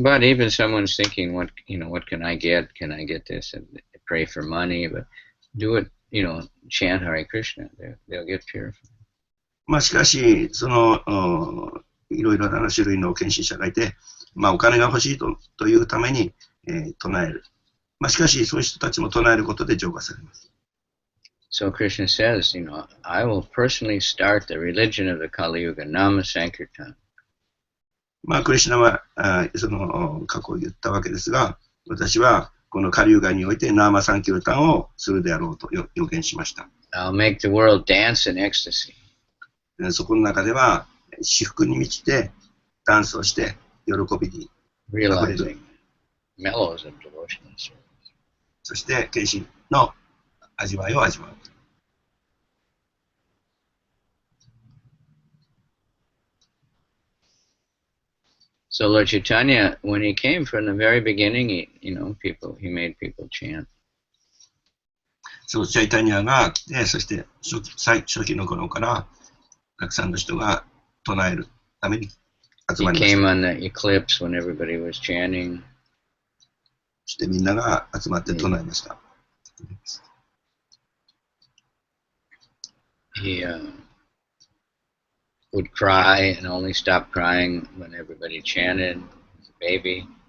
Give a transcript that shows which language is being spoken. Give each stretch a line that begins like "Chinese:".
English: But even someone's thinking, what can I get? Can I get this? And pray for money, but do it, chant Hare Krishna. They'll get purified.
Japanese: しかし、いろいろな種類の献身者がいて、お金が欲しいというために、唱える。しかし、そういう人たちも唱えることで浄化されます。
English: So Krishna says, I will personally start the religion of the Kali Yuga, Nama Sankirtan.
Japanese: クリシュナはその過去を言ったわけですが、私はこのカリユガにおいてナーマサンキルタンをするであろうと予言しました。
English: I'll make the world dance in ecstasy.
Japanese: そこの中では至福に満ちてダンスをして喜びに溢れる。
English: Realizing mellows of devotional service.
Japanese: そして献身の味わいを味わう。
English: So Lord Chaitanya, when he came from the very beginning, he made people chant.
Japanese: そうチャイタニアが来て、そして初期の頃からたくさんの人が唱えるために集まりま
English: He
Japanese: し
English: came
Japanese: た。
English: on the eclipse when everybody was chanting.
Japanese: そしてみんなが集まって唱えました。
English: He would cry and only stop crying when everybody chanted as a baby.